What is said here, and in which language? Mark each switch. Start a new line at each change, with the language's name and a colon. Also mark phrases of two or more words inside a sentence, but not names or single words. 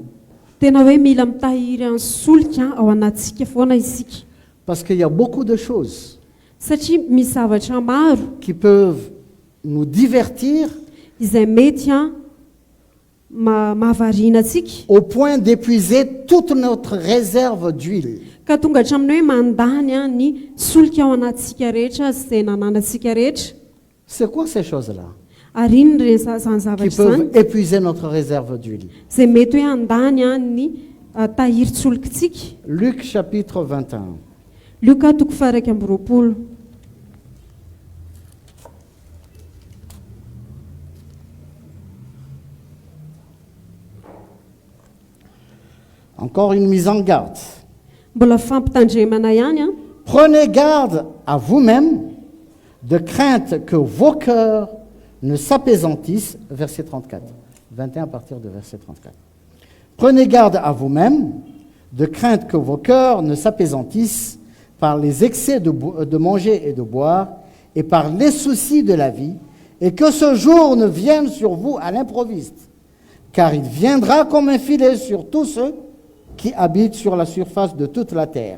Malagasy: Tena hoe mila mitahiry ny solika ao anatsika foana isika,
French: Parce qu'il y a beaucoup de choses
Malagasy: satria misy zavatra maro
French: qui peuvent nous divertir
Malagasy: izay mety an mahavariana antsika,
French: au point d'épuiser toute notre réserve d'huile.
Malagasy: ka tonga hatramin'ny hoe mandany an ny solika ao anatsika rehetra izay nananantsika rehetra.
French: C'est quoi ces choses-là
Malagasy: Ary iny reny zany
French: qui
Malagasy: zavatra
French: peuvent
Malagasy: zany
French: épuiser notre réserve d'huile?
Malagasy: izay mety hoe handany an ny tahiry-tsolikatsika.
French: Luc chapitre 21.
Malagasy: Luka 12.
French: Encore une mise en garde.
Malagasy: Mbola fampitandremana ihany an.
French: Prenez garde à vous-même de crainte que vos cœurs ne s'apaisantissent. Verset 34. 21 à partir de verset 34. Prenez garde à vous-même de crainte que vos cœurs ne s'apaisantissent par les excès de manger et de boire et par les soucis de la vie, et que ce jour ne vienne sur vous à l'improviste, car il viendra comme un filet sur tous ceux qui habitent sur la surface de toute la terre.